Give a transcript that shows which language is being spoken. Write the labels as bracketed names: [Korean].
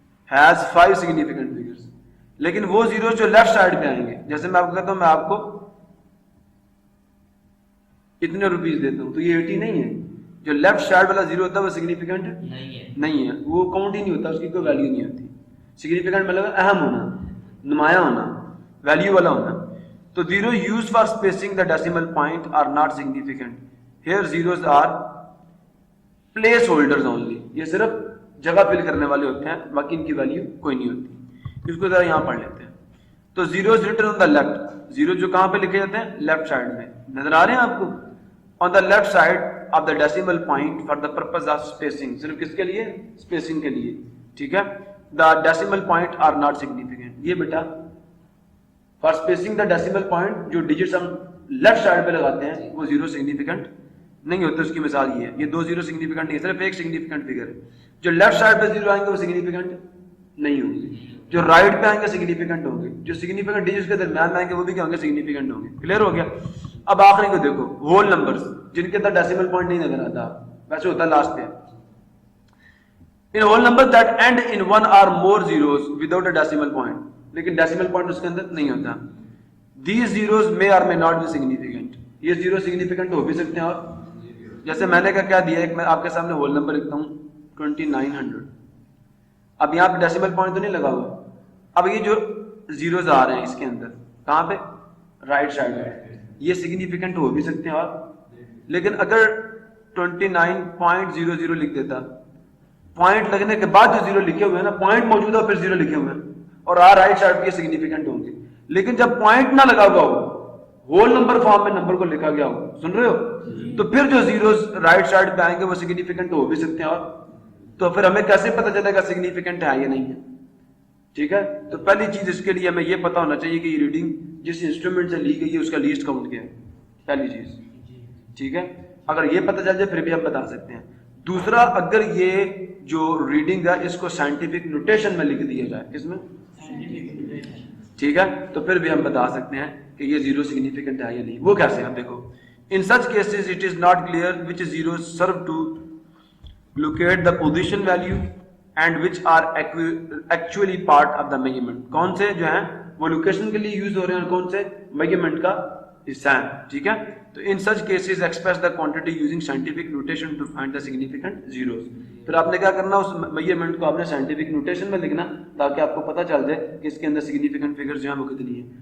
[English] Has 5 significant figures. [Urdu] لیکن وہ zeros جو لیفٹ سائڈ پہ آئیں گے، جیسے میں آپ کو کہتا ہوں میں آپ کو اتنے روپیز دیتا ہوں، تو یہ 80 نہیں ہے. جو لیفٹ سائڈ والا زیرو ہوتا ہے وہ سگنیفیکنٹ نہیں ہے، وہ کاؤنٹ ہی نہیں ہوتا، اس کی کوئی ویلیو نہیں ہوتی. سگنیفیکنٹ مطلب اہم ہونا، نمایاں ہونا، ویلیو والا ہونا. [English] تو zero use for spacing the decimal point are not significant. Here zeros are place holders only. [Urdu] یہ صرف جگہ فل کرنے والے ہوتے ہیں، باقی ان کی ویلیو کوئی نہیں ہوتی. اس کو ذرا یہاں پڑھ لیتے ہیں. تو [English] zeros written on the left, [Urdu] zero جو کہاں پہ لکھے جاتے ہیں؟ لیفٹ سائڈ میں. نظر آ رہے ہیں آپ کو؟ [English] On the left side of the decimal point for the purpose of spacing. [Urdu] صرف کس کے لیے؟ اسپیسنگ کے لیے. ٹھیک ہے، [English] The decimal point are not significant. [Urdu] یہ بیٹا [English] for spacing the decimal point [Urdu] جو ڈیجٹس ہم لیفٹ سائڈ پہ لگاتے ہیں وہ زیرو سگنیفیکنٹ نہیں ہوتے. اس کی مثال یہ ہے، یہ 2 زیرو سگنیفیکنٹ نہیں ہے، صرف ایک سگنیفیکنٹ فگر ہے. جو لیفٹ سائڈ پہ زیرو آئیں گے وہ سگنیفیکنٹ نہیں ہوں گے، جو رائٹ پہ آئیں گے سگنیفیکنٹ ہوں گے، جو سگنیفیکنٹ ڈیجٹس کے درمیان میں آئیں گے وہ بھی کیا ہوں گے؟ سگنیفیکنٹ ہوں گے. کلیئر ہو گیا؟ اب آخری کو دیکھو، ہول نمبرز جن کے اندر ڈیسیمل پوائنٹ نہیں نظر آتا، ویسے ہوتا ہے لاسٹ پہ. [English] in whole number that end in 1 or more zeros without a decimal point, [Urdu] لیکن ڈیسیمل پوائنٹ اس کے اندر نہیں ہوتا. [English] These zeros may or may not be significant. [Urdu] یہ زیرو سگنیفیکنٹ ہو بھی سکتے ہیں. اور جیسے میں نے کیا دیا، ایک میں آپ کے سامنے ہول نمبر لکھتا ہوں 2900. اب یہاں پہ ڈیسیمل پوائنٹ تو نہیں لگا ہوا. اب یہ جو زیروز آ رہے ہیں اس کے اندر کہاں پہ؟ رائٹ سائڈ پہ. یہ سگنیفیکنٹ ہو بھی سکتے ہیں اور لیکن اگر 29.00 لکھ دیتا, پوائنٹ لگنے کے بعد جو زیرو لکھے ہوئے ہیں نا, پوائنٹ موجود ہے پھر زیرو لکھے ہوئے ہیں, اور رائٹ سائڈ پہ سگنیفیکنٹ ہوں گے. لیکن جب پوائنٹ نہ لگا ہوا ہو, ہول نمبر فارم میں نمبر کو لکھا گیا ہو, سن رہے ہو, تو پھر جو زیروز رائٹ سائڈ پہ آئیں گے وہ سگنیفیکنٹ ہو بھی سکتے ہیں. اور تو پھر ہمیں کیسے پتہ چلے گا سگنیفیکنٹ ہے یا نہیں ہے؟ ٹھیک ہے, تو پہلی چیز اس کے لیے ہمیں یہ پتا ہونا چاہیے کہ یہ ریڈنگ جس انسٹرومنٹ سے لی گئی ہے اس کا لیسٹ کاؤنٹ کیا ہے, پہلی چیز. ٹھیک ہے, اگر یہ پتہ چل جائے پھر بھی ہم بتا سکتے ہیں. دوسرا, اگر یہ جو ریڈنگ ہے اس کو سائنٹیفک نوٹیشن میں لکھ دیا جائے, کس میں, ٹھیک ہے, تو پھر بھی ہم بتا سکتے ہیں کہ یہ زیرو سگنیفیکنٹ ہے یا نہیں. وہ کیسے ہیں دیکھو. [English] In such cases it is not clear which zero serve to locate the position value and which are actually part of the measurement. [Urdu] کون سے جو ہیں وہ لوکیشن کے لیے یوز ہو رہے ہیں اور کون سے میجرمنٹ کا حصہ ہیں. ٹھیک ہے, تو [English] In such cases express the quantity using scientific notation to find the significant zeros. [Urdu] پھر آپ نے کیا کرنا, اس میجرمنٹ کو آپ نے سائنٹیفک نوٹیشن میں لکھنا تاکہ آپ کو پتہ چل جائے کہ اس کے اندر سگنیفیکنٹ فگرز جو ہیں وہ کتنی ہیں.